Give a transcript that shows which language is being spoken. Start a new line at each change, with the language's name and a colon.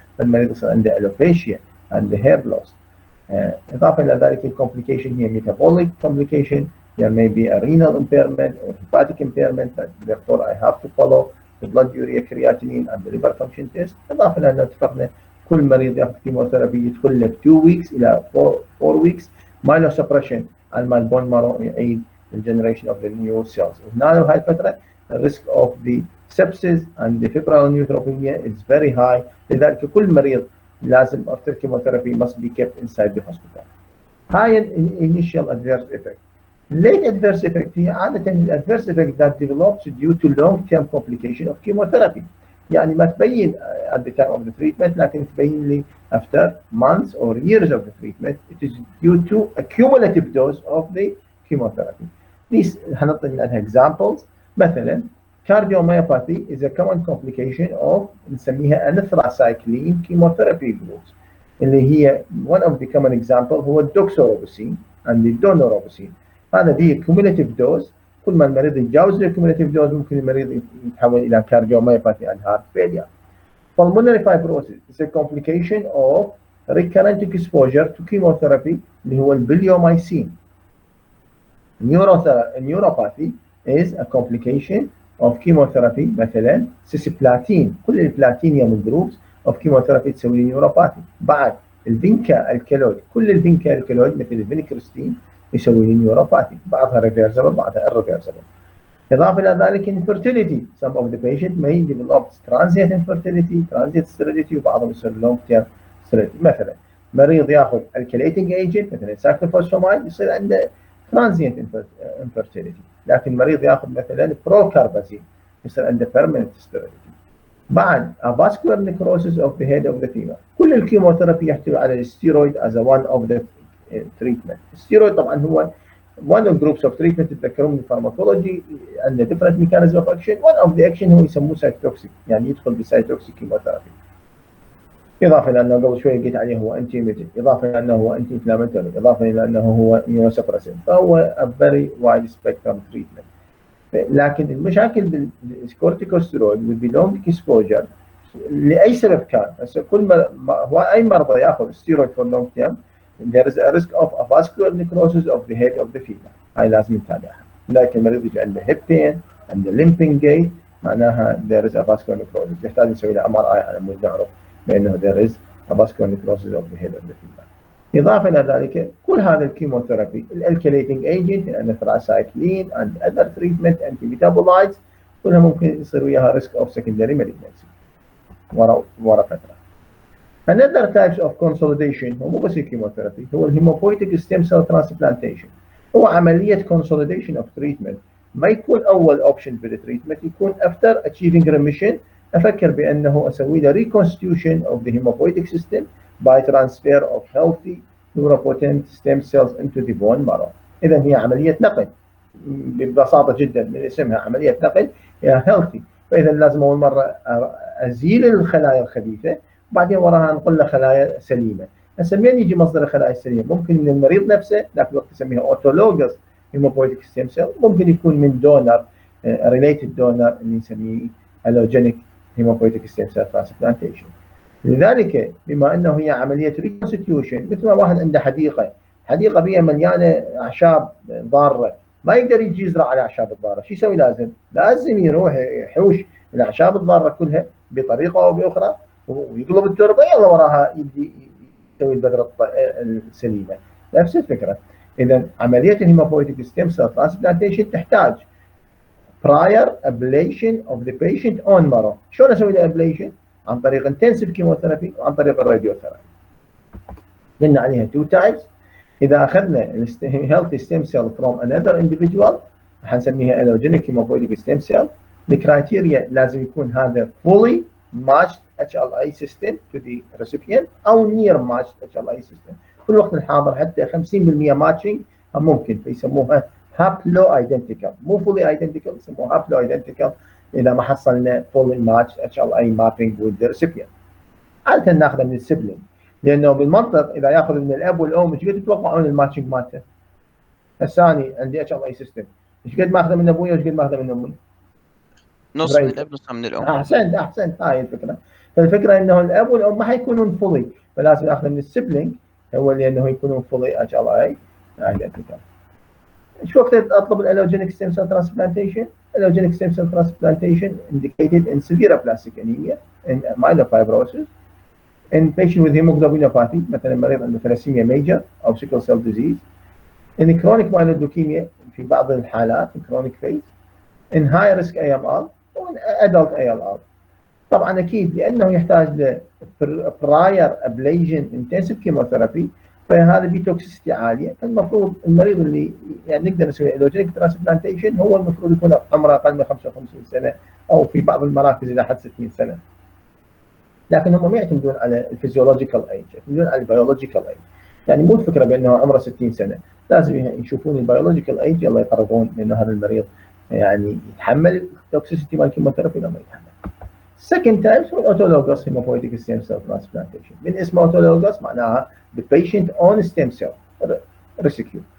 Arabic: فالمريض يصير عنده
English: alopecia and hair loss.
Arabic: إضافة إلى ذلك الكومبليكيشن هي metabolic complication.
English: There may be a renal impairment or hepatic impairment, therefore I have to follow the blood urea creatinine and the liver function test.
Arabic: إضافة إلى أن اتفقنا كل مريض ياخذ كيموثيرابي يدخل له 2 weeks إلى 4 weeks myelosuppression على ما البون مارو يعيد
English: الجنريشن of the new cells.
Arabic: وهنا بهاي الفترة
English: الريسك of the sepsis and the febrile neutropenia is very high.
Arabic: لذلك كل مريض لازم
English: after chemotherapy must be kept inside the hospital. هاي initial adverse effect. Late adverse effect هي عادة adverse effect that develops due to long-term complication of chemotherapy.
Arabic: يعني ما تبين
English: at the time of the treatment
Arabic: لكن تبين لي
English: after months or years of the treatment. It is due to a cumulative dose of the chemotherapy. These
Arabic: هنعطي عنها
English: examples. مثلا cardiomyopathy is a common complication of نسميها anthracycline chemotherapy groups
Arabic: اللي هي
English: one of the common example هو الدوكسوروبوسين and the daunorubicin.
Arabic: هذا دي cumulative dose. كل ما المريض يتجاوز الكوميوليتيف دوز ممكن المريض يتحول الى
English: cardiomyopathy and heart failure. Pulmonary fibrosis is a complication of recurrent exposure to chemotherapy اللي هو البليومايسين. Neuropathy is a complication of chemotherapy مثلا cisplatin.
Arabic: كل البلاتينيوم جروبس of chemotherapy تسوي نيوروباثي. بعد الفينكا الكالويد كل الفينكا الكالويد مثل الفينكريستين يسوي لي نيوروباثي. بعضها ريفيرسبل بعضها irreversible. إضافة إلى ذلك infertility.
English: Some of the patient may develop transient infertility, transient sterility،
Arabic: وبعضهم يصير
English: long term sterility.
Arabic: مثلا مريض ياخذ alkylating agent مثلا سايكلوفوسفامايد يصير عنده transient infertility، لكن مريض ياخذ مثلا بروكاربازين يصير عنده permanent sterility.
English: بعد avascular necrosis of the head of the femur.
Arabic: كل الكيموثيرابي يحتوي على الستيرويد as one of the treatment. الستيرويد طبعا هو
English: one of groups of treatment
Arabic: تتذكرون من الفارماكولوجي عنده
English: different mechanism of action.
Arabic: one of the action هو يسموه سايتوكسيك، يعني يدخل بسايتوكسيك كيموثيرابي. إضافة إلى أنه قبل شوي قلت عليه هو أنتي ميتيك، إضافة إلى أنه هو أنتي إنفلاماتوري، إضافة إلى أنه هو immunosuppressant، فهو
English: a very wide spectrum treatment.
Arabic: لكن المشاكل بالكورتيكوستيرويد والبلونج اكسبوجر لاي سبب كان، هسه كل ما هو اي مرضى ياخذ ستيرويد فور لونج تيرم
English: there is a risk of a vascular necrosis of the head of the femur.
Arabic: هاي لازم نتابعها. لكن المريض يجي عنده هيب بين، عنده limping gait، معناها
English: there is a vascular necrosis،
Arabic: يحتاج نسوي له MRI على مود نعرف بانه
English: there is a vascular necrosis of the head of the femur.
Arabic: إضافة إلى ذلك كل هذا الكيموثيرابي الالكيليتنج ايجنت الانثراسايكلين and other treatment anti metabolites كلها ممكن يصير وياها
English: risk of secondary malignancy
Arabic: ورا فترة.
English: Another types of consolidation
Arabic: هو مو بس الكيموثيرابي، هو الهيموبويتيك ستيم سيل ترانسبلانتيشن.
English: هو عملية consolidation of treatment، ما يكون أول اوبشن بالتريتمنت، يكون after achieving remission
Arabic: أفكر بأنه أسوي له
English: reconstitution of the hematopoietic system by transfer of healthy pluripotent stem cells into the bone marrow.
Arabic: إذا هي عملية نقل ببساطة جدا من اسمها عملية نقل، هي healthy. فإذا لازم أول مرة أزيل الخلايا الخبيثة وبعدين وراها نقل له خلايا سليمة. هسه منين يجي مصدر الخلايا السليمة؟ ممكن من المريض نفسه، ذاك الوقت نسميها autologous hematopoietic stem cell، ممكن يكون من دونر related donor اللي نسميه
English: allogenic hematopoietic stem cell transplantation.
Arabic: لذلك بما انه هي عمليه ريكونستيوشن، مثل ما واحد عنده حديقه بيها مليانه اعشاب ضاره، ما يقدر يجي يزرع على الاعشاب الضاره، شو يسوي؟ لازم يروح يحوش الاعشاب الضاره كلها بطريقه او باخرى ويقلب التربه، يلا وراها يبدي يسوي البذره السليمه. نفس الفكره. اذا عمليه الهيموبويتيك ستيم سيل ترانسبلانتيشن تحتاج
English: prior ablation of the patient on marrow.
Arabic: شلون اسوي له ablation؟ عن طريق
English: intensive chemotherapy
Arabic: وعن طريق الراديوثيرابي. قلنا عليها
English: two types. اذا اخذنا healthy stem cell from another individual حنسميها allogenic hematopoietic stem cell.
Arabic: الكرايتيريا لازم يكون هذا
English: fully matched HLA system to the recipient او near matched HLA system.
Arabic: في الوقت الحاضر حتى 50% ماتشنج ممكن، فيسموها هابلو ايدنتيكال، مو فولي ايدنتيكال، يسموها هابلو ايدنتيكال اذا ما حصلنا فولي ماتش اتش ال اي مابينج وذ ريسيبيانت. عاده ناخذه من السبلينج، لانه بالمنطق اذا ياخذ من الاب والام ايش قد تتوقعون الماتشنج مالته؟ الثاني عندي اتش ال اي سيستم، ايش قد ماخذه من ابوي وايش قد ماخذه من امي؟ نص من الاب نص من الام. احسنت هاي الفكره. فالفكره انه الاب والام ما حيكونون فولي، فلازم ناخذه من السبلينج هو لانه يكونون فولي اتش ال اي ايدنتيكال.
English: شو وقت اطلب الالوجينيك stem cell transplantation? Allogenic stem cell transplantation indicated in severe aplastic anemia, in myelofibrosis, in patient with hemoglobinopathy
Arabic: مثلا مريض عنده ثلاسيميا ميجر او
English: sickle cell disease, in chronic myeloid leukemia
Arabic: في بعض الحالات
English: in chronic phase, in high risk AMR و in adult ALR.
Arabic: طبعا اكيد لانه يحتاج ل prior ablation intensive chemotherapy، فهذا بتوكسيستي عاليه، فالمفروض المريض اللي يعني نقدر نسوي الوجينيك ترانسبلانتيشن هو المفروض يكون عمره اقل من 55 سنه او في بعض المراكز الى حد 60 سنه. لكن هم ما يعتمدون على الفيزيولوجيكال ايج، يعتمدون على البيولوجيكال ايج. يعني مو الفكره بانه عمره 60 سنه، لازم يشوفون البيولوجيكال ايج يلا يقررون انه هذا المريض يعني يتحمل التوكسيستي مال الكيموثيرابي ولا ما يتحمل.
English: Second type هو autologous hematopoietic stem cell transplantation.
Arabic: من اسمه
English: autologous معناها the patient own stem cell rescue.